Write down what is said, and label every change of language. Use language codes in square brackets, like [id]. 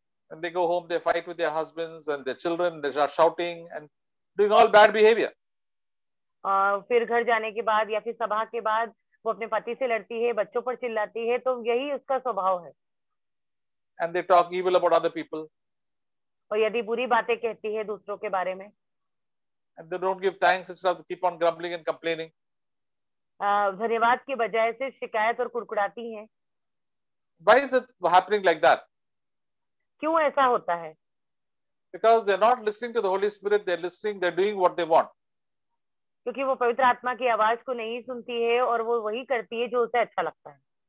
[en] When they go home, they fight with their husbands and their children. They are shouting and doing all bad behavior. [hi] फिर घर जाने के बाद या फिर सभा के बाद वो अपने पति से लड़ती है, बच्चों पर चिल्लाती है, तो यही उसका स्वभाव है. [en] And they talk evil about other people. [hi] और यदि बुरी बातें कहती है दूसरों के बारे में. [en] And they don't give thanks, instead of keep on grumbling and complaining. [hi] धन्यवाद के बजाय सिर्फ शिकायत और कुड़कुड़ाती हैं. [en] Why is it happening like that? [hi] क्यों ऐसा होता है? [en] Because they're not listening to the Holy Spirit. They're doing what they want. [hi] क्योंकि वो पवित्र आत्मा की आवाज को नहीं सुनती है और वो वही करती है जो उसे अच्छा लगता है.